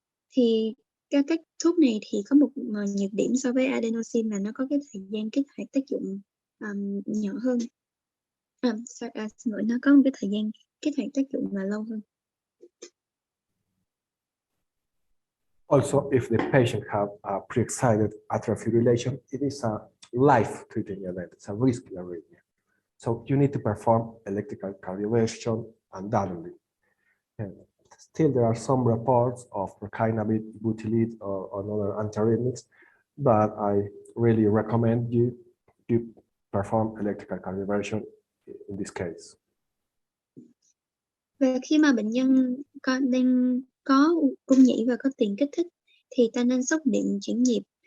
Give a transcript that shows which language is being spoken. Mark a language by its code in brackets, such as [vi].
[vi] Thì các thuốc này thì có một nhược điểm so với adenosine là nó có cái thời gian kích hoạt tác dụng nhỏ hơn. Xin lỗi, nó có một cái thời gian kích hoạt tác dụng là lâu hơn. [en] Also, if the patient have a pre-excited atrial fibrillation, it is a life-threatening event. It's a risky arrhythmia. So you need to perform electrical cardioversion undoubtedly. And still, there are some reports of prokinabit, butylit, or other antiarrhythmics, but I really recommend you to perform electrical cardioversion in this case. [vi] Và khi mà bệnh nhân đang có rung nhĩ và có tiền kích thích thì ta nên sốc điện chuyển nhịp.